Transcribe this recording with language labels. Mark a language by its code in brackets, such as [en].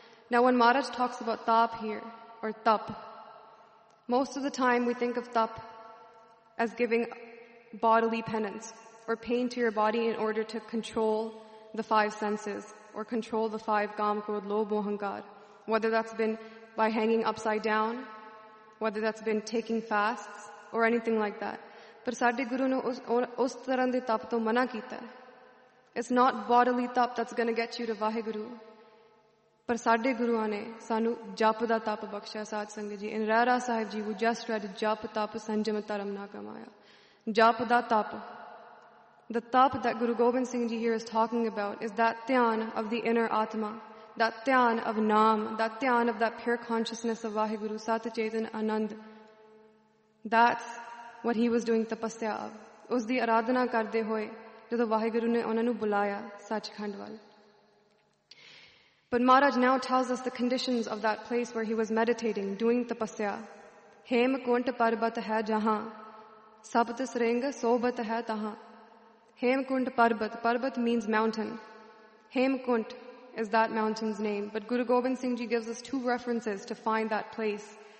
[en] Now when Maharaj talks about tap here, or tap, most of the time we think of tap as giving bodily penance, or pain to your body in order to control the five senses, or control the five kaam, krodh, lobh, mohankar. Whether that's been by hanging upside down, whether that's been taking fasts, or anything like that. [pa] ਪਰ ਸਾਡੇ ਗੁਰੂ ਨੇ ਉਸ ਤਰ੍ਹਾਂ ਦੇ ਤਪ ਤੋਂ ਮਨ੍ਹਾ ਕੀਤਾ. [en] It's not bodily tap that's going to get you to Vaheguru. [pa] ਪਰ ਸਾਡੇ ਗੁਰੂਆਂ ਨੇ ਸਾਨੂੰ ਜਪ ਦਾ ਤਪ ਬਖ਼ਸ਼ਾ ਸਾਧ ਸੰਗਤ ਜੀ. [en] In Rara Sahib Ji, who just read [pa] ਜਪ ਤਪ ਸੰਜਮ ਤਰਮ ਨ ਕਮਾਇਆ. ਜਪ ਦਾ ਤਪ. [en] The tap that Guru Gobind Singh Ji here is talking about is that tyan of the inner atma, that tyan of naam, that tyan of that pure consciousness of Vaheguru, Sat Chetan Anand. That's what he was doing tapasya of. [pa] ਉਸ ਦੀ ਆਰਾਧਨਾ ਕਰਦੇ ਹੋਏ, ਜਦੋਂ ਵਾਹਿਗੁਰੂ ਨੇ ਉਨ੍ਹਾਂ ਨੂੰ ਬੁਲਾਇਆ ਸੱਚਖੰਡ ਵੱਲ. [en] But Maharaj now tells us the conditions of that place where he was meditating, doing tapasya. [pa] Hem kunt parbat hai jahan, sabt sreng sobat hai tahan. [en] Hem kunt parbat. Parbat means mountain. Hem kunt is that mountain's name. But Guru Gobind Singh Ji gives us two references to find that place.